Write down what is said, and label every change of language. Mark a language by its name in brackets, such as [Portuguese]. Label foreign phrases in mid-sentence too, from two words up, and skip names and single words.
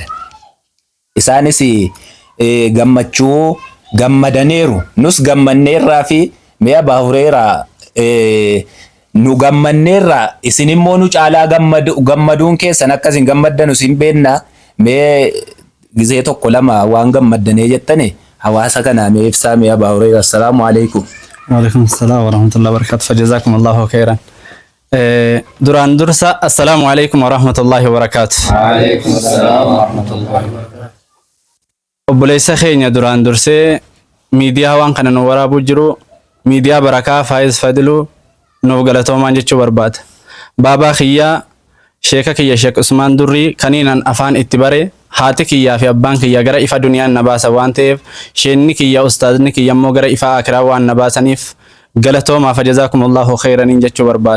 [Oromo] Isaanis gammachuu gammadaniiru nus gammanneerraa fi mi'a baahureeraa nu gammanneerraa isin immoo nu caalaa gammaduun keessan akkasin gammaddan isin beennaa mee gizee tokko lama waan gammaddanee jettane hawaasa kanaa mee ibsaa mi'a baahureeraa. [Arabic] السلام عليكم. وعليكم السلام ورحمة الله وبركاته فجزاكم الله خيرا. دران درسا السلام عليكم ورحمة الله وبركاته. وعليكم السلام ورحمة الله وبركاته. [Oromo] obboleessa keenya duraan dursee miidiyaa waan kana nu waraabuu jiru miidiyaa barakaa Faayiz Fadiluu nuuf galatoomaan jechuu barbaada. Baabaa kiyyaa sheeka kiyya Sheek Usmaan Durrii kaniinan afaan itti bare haati kiyyaa fi abbaan kiyya gara ifa duniyaan na baasa waan ta'eef sheenni kiyya ustaazni kiyya immoo gara ifa akiraa waan na baasaniif galatoomaa [Arabic] فجزاكم الله خيرا [Oromo] jechuu barbaada.